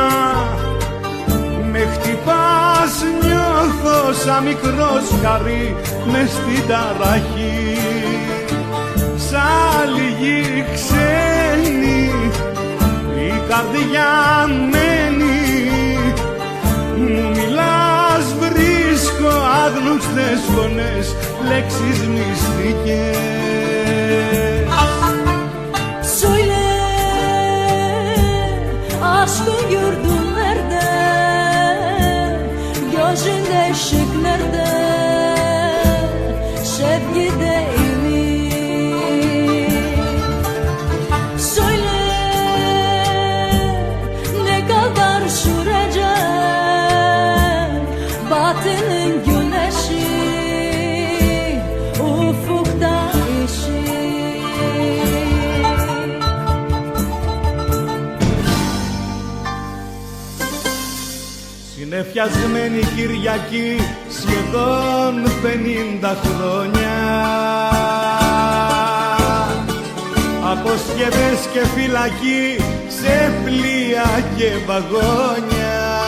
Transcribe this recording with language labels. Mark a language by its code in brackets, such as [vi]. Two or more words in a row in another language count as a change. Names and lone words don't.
[el] Με χτυπάς, νιώθω σαν μικρό σκαρί μες στην ταραχή. σαν λίγοι ξένοι, η καρδιά μένει. Μου μιλάς, βρίσκω άγνωστες φωνές, λέξεις μυστικές. [tr] Söyle aşkın gördün nerede, gözünde ışık nerede, sevgi değil mi? Söyle ne kadar sürecek batının güneşi ufukta ışık. [el] Συνεφιασμένη Κυριακή σχεδόν 50 χρόνια, αποσκευές και φυλακή σε πλοία και βαγόνια,